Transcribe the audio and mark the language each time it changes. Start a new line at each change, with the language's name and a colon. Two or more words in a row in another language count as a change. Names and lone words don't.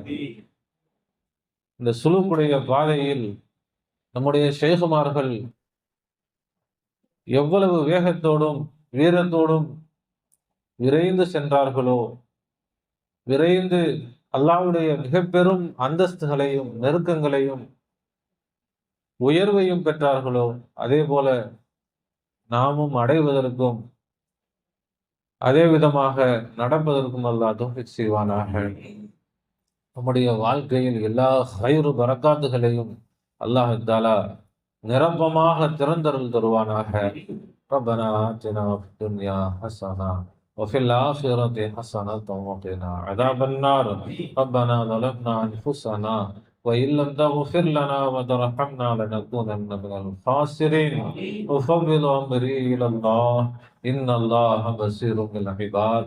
Tamil: இந்த சுலூக்குடைய பாதையில் நம்முடைய ஷேகுமார்கள் எவ்வளவு வேகத்தோடும் வீரத்தோடும் விரைந்து சென்றார்களோ, விரைந்து அல்லாஹ்வுடைய மிக பெரும் அந்தஸ்துகளையும் நெருக்கங்களையும் உயர்வையும் பெற்றார்களோ, அதே போல நாமும் அடைவதற்கும் அதே விதமாக நடப்பதற்கும் அல்லாஹ் தௌஃபீக் செய்வானாக. நம்முடைய வாழ்க்கையில் எல்லா ஹைரு பரக்காத்துகளையும் அல்லாஹ் தஆலா நிரப்பமாக திறந்தருள் தருவானாக.
Arabic: ربنا آتنا في الدنيا حسنة وفي الآخرة حسنة وقنا عذاب النار. ربنا ظلمنا أنفسنا وإن لم تغفر لنا وترحمنا لنكونن من الخاسرين. أفوض أمري إلى الله إن الله بصير بالعباد.